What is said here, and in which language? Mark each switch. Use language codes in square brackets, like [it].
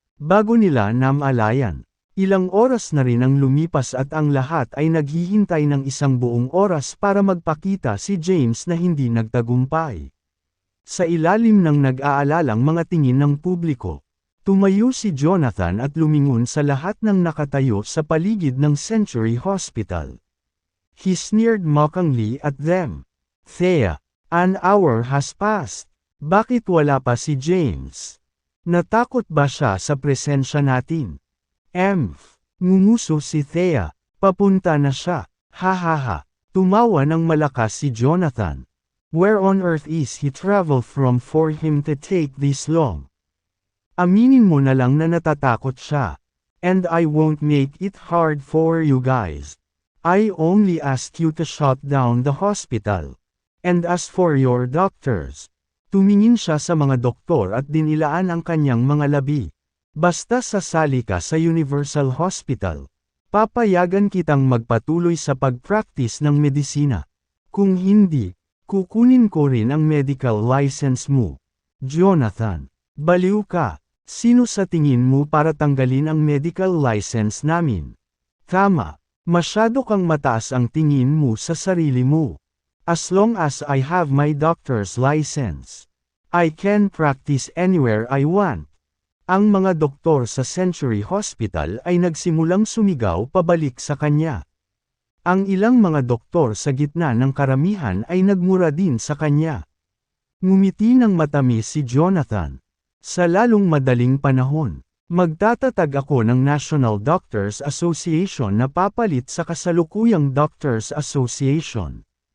[tl] Bago nila namalayan, ilang oras na rin ang lumipas at ang lahat ay naghihintay ng isang buong oras para magpakita si James na hindi nagtagumpay. Sa ilalim ng nag-aalalang mga tingin ng publiko, tumayo si Jonathan at lumingon sa lahat ng nakatayo sa paligid ng Century Hospital. [en] He sneered mockingly at them. Thea, an hour has passed. [tl] Bakit wala pa si James? Natakot ba siya sa presensya natin? Ngumuso si Thea. Papunta na siya. Ha ha ha. Tumawa ng malakas si Jonathan. [en] Where on earth is he travel from for him to take this long? [tl] Aminin mo na lang na natatakot siya. [en] And I won't make it hard for you guys. I only ask you to shut down the hospital. And as for your doctors, [tl] tumingin siya sa mga doktor at dinilaan ang kanyang mga labi. Basta sasali ka sa Universal Hospital, papayagan kitang magpatuloy sa pag-practice ng medisina. Kung hindi, kukunin ko rin ang medical license mo. Jonathan, baliw ka. Sino sa tingin mo para tanggalin ang medical license namin? Tama, masyado kang mataas ang tingin mo sa sarili mo. [en] As long as I have my doctor's license, I can practice anywhere I want. [tl] Ang mga doktor sa Century Hospital ay nagsimulang sumigaw pabalik sa kanya. Ang ilang mga doktor sa gitna ng karamihan ay nagmura din sa kanya. Ngumiti ng matamis si Jonathan. Sa lalong madaling panahon, magtatatag ako ng National Doctors Association na papalit sa kasalukuyang Doctors Association.